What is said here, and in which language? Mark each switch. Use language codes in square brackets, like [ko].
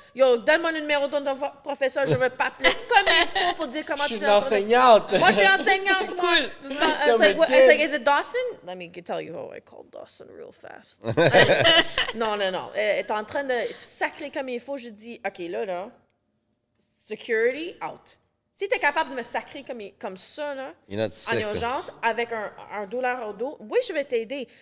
[fr] Yo, donne-moi le numéro de ton professeur, je vais t'appeler comme il faut pour dire comment Je tu suis une enseignante. Moi, je suis enseignante. C'est cool. [en] It's like, is it Dawson? Let me tell you how I call Dawson real fast. [fr] Non. Elle est en train de sacrer comme il faut. Je dis, OK, là, [en] security, out. [fr] Si tu es capable de me sacrer comme ça, là, en urgence, avec un douleur au dos, oui, je vais t'aider.